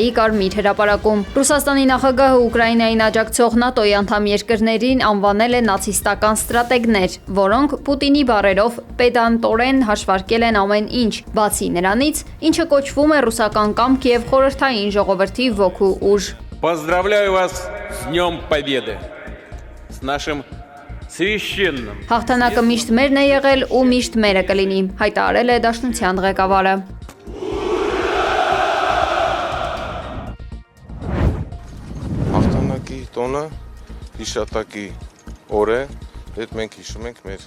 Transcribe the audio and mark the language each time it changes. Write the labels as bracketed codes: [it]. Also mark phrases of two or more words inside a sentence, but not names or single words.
[hy] Կարմիր հրապարակում։ Ռուսաստանի նախագահը Ուկրաինային աջակցող ՆԱՏՕ-ի անդամ երկրներին անվանել է նացիստական ստրատեգներ, որոնք Պուտինի բառերով պետանտորեն հաշվարկել են ամեն ինչ, բացի նրանից, ինչը կոչվում է ռուսական կամք եւ խորհրդային ժողովրդի ոգու ուժ։ [ru] Поздравляю вас с Днем Победы. С нашим [hy] Հաղթանակը միշտ մերն է եղել ու միշտ մերը կլինի, հայտարարել է Դաշնության ղեկավարը։ Հաղթանակի տոնը հիշատակի օր է, հետ մենք հիշում ենք մեր